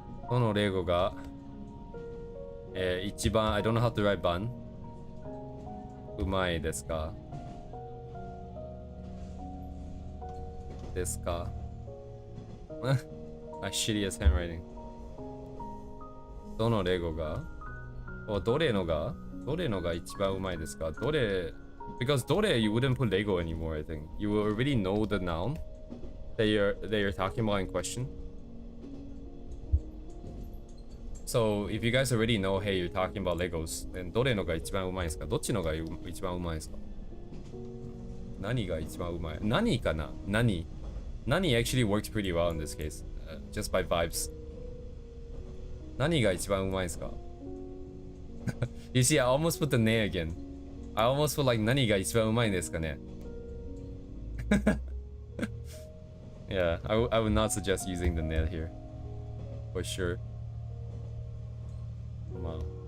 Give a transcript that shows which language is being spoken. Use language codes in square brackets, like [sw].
[ja] どのレゴが、一番、 [en] I don't know how to write 番。 [ja] うまいですか？ですか？ [en] My shittiest handwriting. [ja] どのレゴが？どれのが一番うまいですか？ [en] どれ Because どれ you wouldn't put Lego anymore, I think. You will already know the noun that you're talking about in question. So if you guys already know, hey, you're talking about Legos, then [ja] どれのが一番うまいですか？どっちのが一番うまいですか？何が一番うまい？何かな？ [en] 何 actually works pretty well in this case, just by vibes. [ja] 何が一番うまいですか？ [en] You see, I almost put the ne again. I almost feel like [ja] 何が一番うまいですかね? [en] Yeah, I would not suggest using the ne here. For sure. Wow.